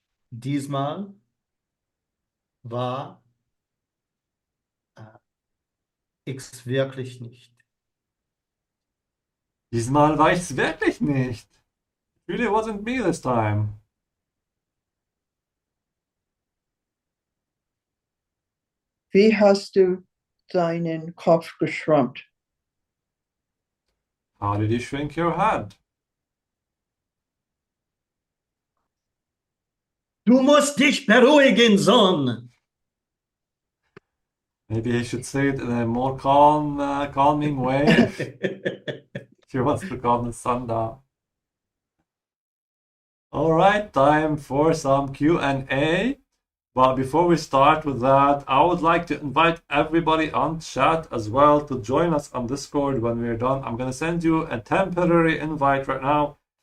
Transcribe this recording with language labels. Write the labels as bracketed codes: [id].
[de] Diesmal war ich wirklich nicht. Diesmal war ich es wirklich nicht. [en] It really wasn't me this time. [de] Wie hast du deinen Kopf geschrumpft? [en] How did you shrink your head? [de] Du musst dich beruhigen, Sohn. [en] Maybe he should say it in a more calming way. He wants to calm the sun down. Alright, time for some Q&A. But before we start with that, I would like to invite everybody on chat as well to join us on Discord when we're done. I'm going to send you a temporary invite right now.